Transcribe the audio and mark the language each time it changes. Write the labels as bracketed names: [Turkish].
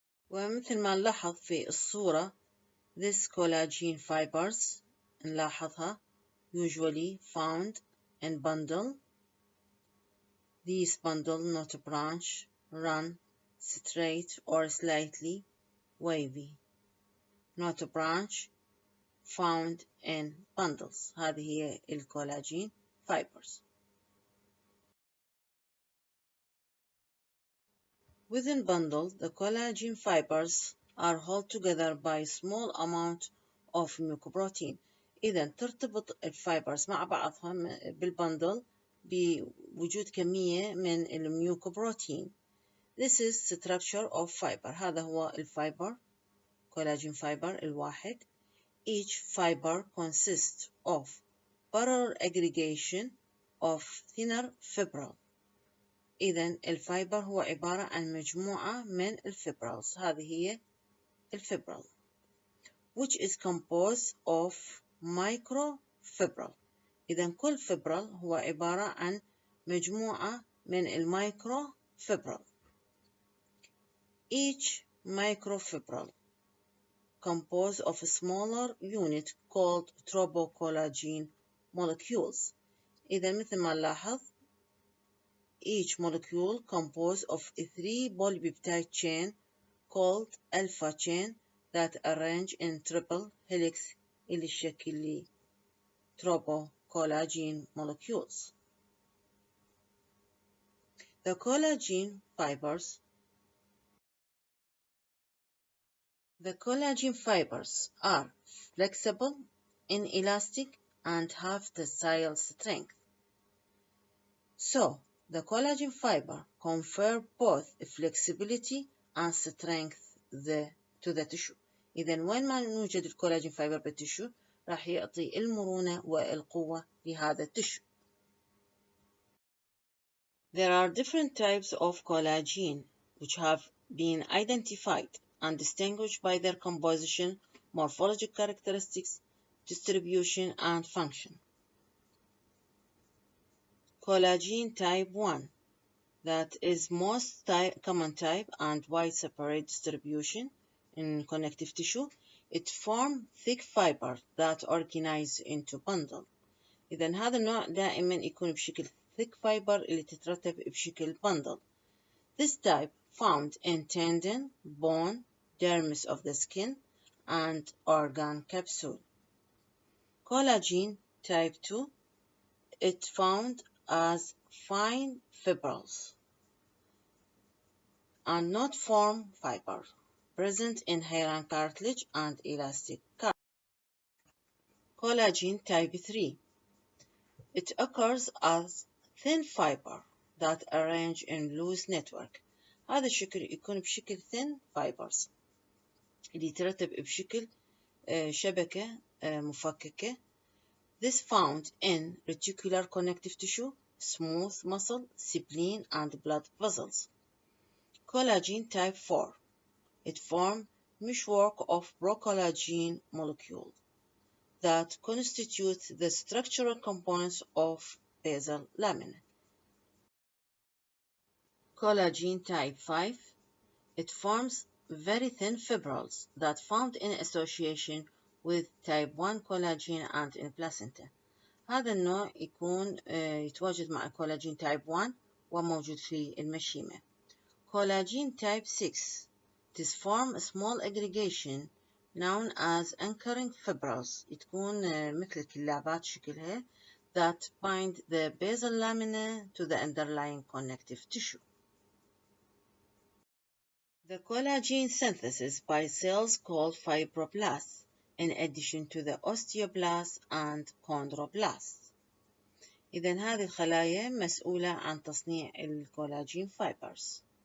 [Arabic] ومثل ما نلاحظ في الصورة [English] this collagen fibers [Arabic] نلاحظها [English] usually found in bundle. These bundle not branch, run, straight or slightly wavy. Not branch, found in bundles. [Arabic] هذه هي الكولاجين fibers. [English] Within bundle, the collagen fibers are held together by small amount of mucoprotein. [Arabic] إذا ترتبط الفايبرز مع بعضها بالبندل بوجود كمية من الميوكوبروتين. [English] This is structure of fiber. [Arabic] هذا هو الفايبر collagen fiber الواحد. [English] Each fiber consists of parallel aggregation of thinner fibril. [Arabic] إذن الفايبر هو عبارة عن مجموعة من الفيبرلز. هذه هي الفيبرل [English] which is composed of microfibril. [Arabic] إذن كل فيبرل هو عبارة عن مجموعة من المايكروفيبرل. [English] Each microfibril composed of a smaller unit called tropocollagen molecules. [Arabic] إذا مثل ما نلاحظ [English] each molecule composed of 3 polypeptide chain called alpha chain that arrange in triple helix [Arabic] اللي الشكل لي [English] tropocollagen molecules. The collagen are flexible, inelastic, and have tensile strength. So, the collagen fiber confer both flexibility and strength to the tissue. [Arabic] إذن وين ما نوجد الكولاجين فايبر بالتشو راح يعطي المرونة والقوة لهذا التشو. [English] There are different types of collagen which have been identified and distinguished by their composition, morphologic characteristics, distribution, and function. Collagen type 1, that is most common type and wide separate distribution in connective tissue. It forms thick fiber that organize into bundle. [Arabic] إذن هذا النوع دائما يكون بشكل thick fiber اللي تترتب بشكل bundle. [English] This type found in tendon, bone, dermis of the skin, and organ capsule. Collagen type 2, it found as fine fibrils and not form fiber, present in hair and cartilage and elastic cartilage. Collagen type 3, it occurs as thin fiber that arrange in loose network. [Arabic] هذا الشكل يكون بشكل thin fibers اللي يترتب بشكل شبكة مفككة. [English] This found in reticular connective tissue, smooth muscle, spleen, and blood vessels. Collagen type 4, it forms meshwork of procollagen molecules that constitute the structural components of basal lamina. Collagen type 5, it forms very thin fibrils that found in association with type 1 collagen and in placenta. [Arabic] هذا النوع يكون يتواجد مع collagen type 1 وموجود في المشيمة. [English] Collagen type 6, it is form a small aggregation known as anchoring fibrils. [Arabic] تكون مثل الكلابات شكلها [English] that bind the basal lamina to the underlying connective tissue. The collagen synthesis by cells called fibroblasts, in addition to the osteoblasts and chondroblasts. [Arabic] إذن هذه الخلايا مسؤولة عن تصنيع الكولاجين fibers.